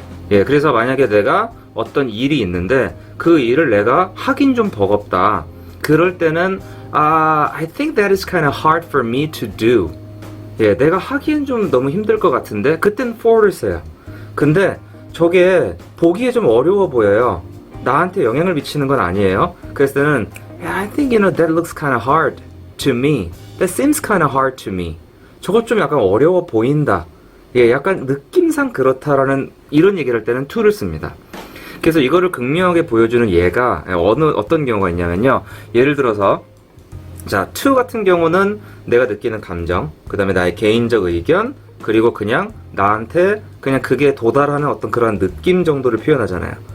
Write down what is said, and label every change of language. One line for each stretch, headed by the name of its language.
Korean: 예, 그래서 만약에 내가 어떤 일이 있는데 그 일을 내가 하긴 좀 버겁다, 그럴 때는
English: I think that is kind of hard for me to do.
Korean: 예, 내가 하기엔 좀 너무 힘들 것 같은데 그땐 for를 써요. 근데 저게 보기에 좀 어려워 보여요. 나한테 영향을 미치는 건 아니에요. 그래서 때는
English: I think that looks kind of hard to me. That seems kind of hard to me.
Korean: 저것 좀 약간 어려워 보인다. 예, 약간 느낌상 그렇다라는 이런 얘기를 할 때는 to를 씁니다. 그래서 이거를 극명하게 보여주는 예가 어떤 경우가 있냐면요. 예를 들어서 자, to 같은 경우는 내가 느끼는 감정, 그 다음에 나의 개인적 의견, 그리고 그냥 나한테 그냥 그게 도달하는 어떤 그런 느낌 정도를 표현하잖아요.